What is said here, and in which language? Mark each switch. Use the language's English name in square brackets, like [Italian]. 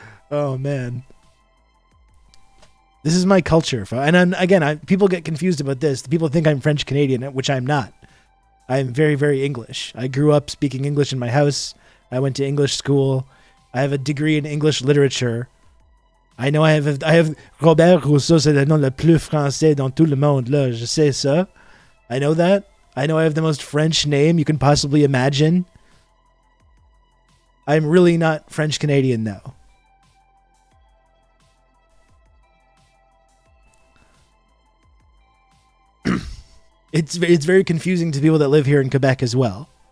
[English] Oh man, this is my culture, and people get confused about this. People think I'm French Canadian, which I'm not. I'm very, very English. I grew up speaking English in my house. I went to English school. I have a degree in English literature. I know I have [French] Robert Rousseau, c'est le nom le plus français dans tout le monde. Là, je sais ça. [English] I know that. I know I have the most French name you can possibly imagine. I'm really not French Canadian though. It's very confusing to people that live here in Quebec as well.